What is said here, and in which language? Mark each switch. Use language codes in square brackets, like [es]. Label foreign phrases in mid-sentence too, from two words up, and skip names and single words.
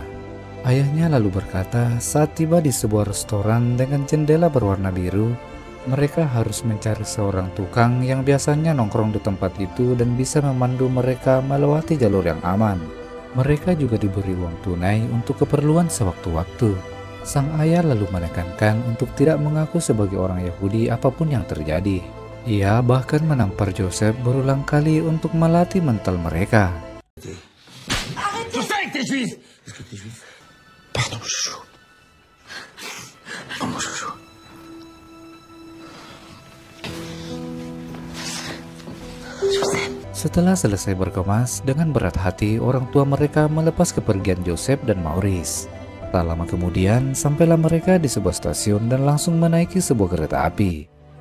[id] Ayahnya lalu berkata saat tiba di sebuah restoran dengan jendela berwarna biru, mereka harus mencari seorang tukang yang biasanya nongkrong di tempat itu dan bisa memandu mereka melewati jalur yang aman. Mereka juga diberi uang tunai untuk keperluan sewaktu-waktu. Sang ayah lalu menekankan untuk tidak mengaku sebagai orang Yahudi apapun yang terjadi. Ia bahkan menampar Joseph berulang kali untuk melatih mental mereka. [fr] Pardon, chouchou. Oh, mon chouchou. [id] Setelah selesai berkemas, dengan berat hati orang tua mereka melepas kepergian Joseph dan Maurice. Tak lama kemudian, sampailah mereka di sebuah stasiun dan langsung menaiki sebuah kereta api.